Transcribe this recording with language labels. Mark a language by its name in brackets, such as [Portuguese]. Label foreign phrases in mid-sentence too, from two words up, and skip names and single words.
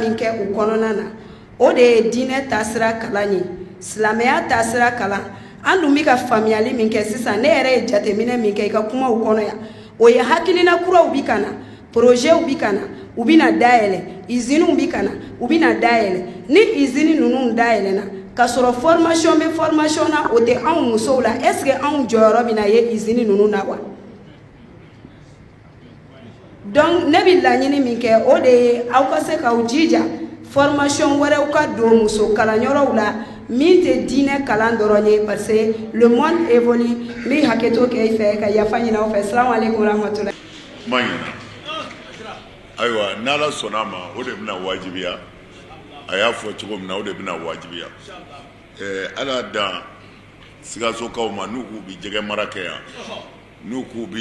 [Bambara] min kɛ u kɔnɔna na o de ye diinɛ taasira kalan ye silamɛya taasira kalan an dun bɛ ka faamuyali min kɛ sisan ne yɛrɛ ye jateminɛ min kɛ i ka kumaw kɔnɔ yan o ye hakilina kuraw bi ka na projetw bi ka na u bɛ na dayɛlɛ usines bi ka na u bɛ na dayɛlɛ ni usines ninnu dayɛlɛna ka sɔrɔ formation bɛ formation na o tɛ anw musow la [French] est ce que [Bambara] anw jɔyɔrɔ bɛ na ye usines ninnu na wa donc ne bɛ laɲini min kɛ o de ye aw ka se k'aw jija formation wɛrɛw ka don muso kalanyɔrɔw la min tɛ diinɛ kalan dɔrɔn ye [French] parce que le monde évolue [Bambara] n bɛ hakɛto kɛ i fɛ ka yafa ɲini aw fɛ [Arabic] سلام عليكم رحمة الله. [Bambara] kuma ɲɛna ayiwa n'ala sɔnna a ma o de bɛna wajibiya a y'a fɔ cogo min na o de bɛna wajibiya ala dan Sikasokaw ma n'u k'u bɛ jɛgɛ mara kɛ yan n'u k'u bɛ